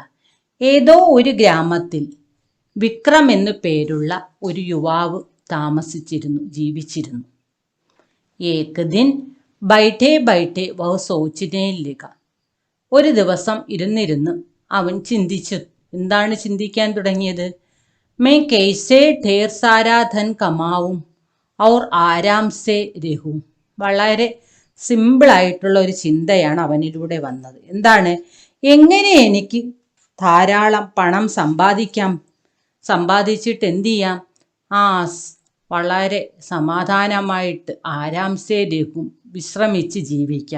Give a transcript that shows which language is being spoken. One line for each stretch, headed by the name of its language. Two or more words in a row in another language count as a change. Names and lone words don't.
Malayalam: ഏതോ ഒരു ഗ്രാമത്തിൽ വിക്രം എന്നു പേരുള്ള ഒരു യുവാവ് ജീവിച്ചിരുന്നു.
Hindi: एक दिन बैठे बैठे वह सोचने लगा.
Malayalam: ഒരു ദിവസം ഇരുന്നിരുന്ന് അവൻ ചിന്തിച്ചു. എന്താണ് ചിന്തിക്കാൻ തുടങ്ങിയത്?
Hindi: मैं कैसे ढेर सारा धन कमाऊं और आराम से रहूं.
Malayalam: വളരെ സിമ്പിളായിട്ടുള്ള ഒരു ചിന്തയാണ് അവനിലൂടെ വന്നത്. എന്താണ്? എങ്ങനെ എനിക്ക് ധാരാളം പണം സമ്പാദിച്ചിട്ട് എന്ത് ചെയ്യാം? വളരെ സമാധാനമായിട്ട്
Hindi: आराम से रहूं,
Malayalam: വിശ്രമിച്ച് ജീവിക്കാം.